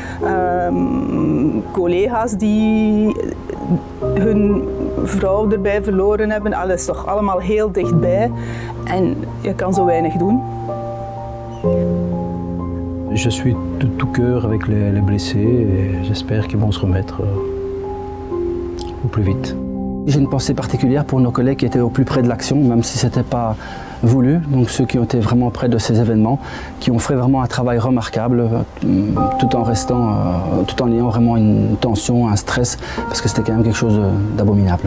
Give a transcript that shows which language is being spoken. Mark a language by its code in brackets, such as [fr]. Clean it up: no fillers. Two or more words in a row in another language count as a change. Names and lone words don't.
[nl] Collega's die hun vrouw erbij verloren hebben. Alles toch allemaal heel dichtbij. En je kan zo weinig doen. [fr] Je suis de tout cœur avec les blessés et j'espère qu'ils vont se remettre au plus vite. J'ai une pensée particulière pour nos collègues qui étaient au plus près de l'action, même si ce n'était pas voulu. Donc ceux qui ont été vraiment près de ces événements, qui ont fait vraiment un travail remarquable, tout en ayant vraiment une tension, un stress, parce que c'était quand même quelque chose d'abominable.